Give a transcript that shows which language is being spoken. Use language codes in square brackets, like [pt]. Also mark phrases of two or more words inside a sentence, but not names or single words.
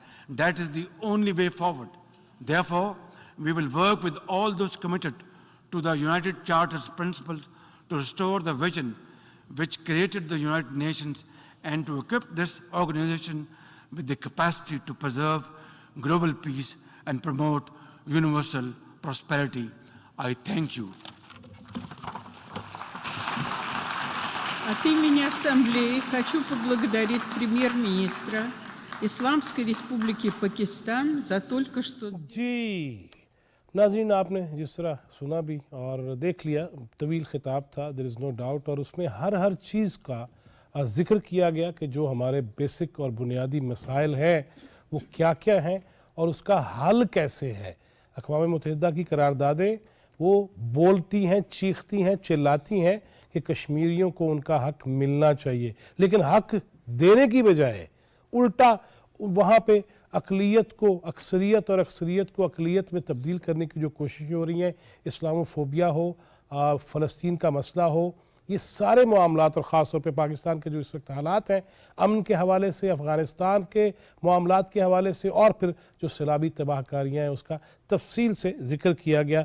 [en] That is the only way forward. Therefore, we will work with all those committed to the United Charter's principles to restore the vision which created the United Nations and to equip this organization with the capacity to preserve global peace and promote universal prosperity. I thank you. [ru] От имени Ассамблеи хочу поблагодарить премьер-министра Исламской Республики Пакистан за только что... [ur] جی ناظرین، آپ نے جس طرح سنا بھی اور دیکھ لیا، طویل خطاب تھا, [en] there is no doubt, [ur] اور اس میں ہر چیز کا ذکر کیا گیا کہ جو ہمارے بیسک اور بنیادی مسائل ہیں وہ کیا کیا ہیں اور اس کا حل کیسے ہے. اقوام متحدہ کی قراردادیں وہ بولتی ہیں, چیختی ہیں, چلاتی ہیں کہ کشمیریوں کو ان کا حق ملنا چاہیے, لیکن حق دینے کی بجائے الٹا وہاں پہ اقلیت کو اکثریت اور اکثریت کو اقلیت میں تبدیل کرنے کی جو کوششیں ہو رہی ہیں, اسلاموفوبیا ہو, فلسطین کا مسئلہ ہو, یہ سارے معاملات, اور خاص طور پہ پاکستان کے جو اس وقت حالات ہیں امن کے حوالے سے, افغانستان کے معاملات کے حوالے سے, اور پھر جو سیلابی تباہ کاریاں ہیں اس کا تفصیل سے ذکر کیا گیا.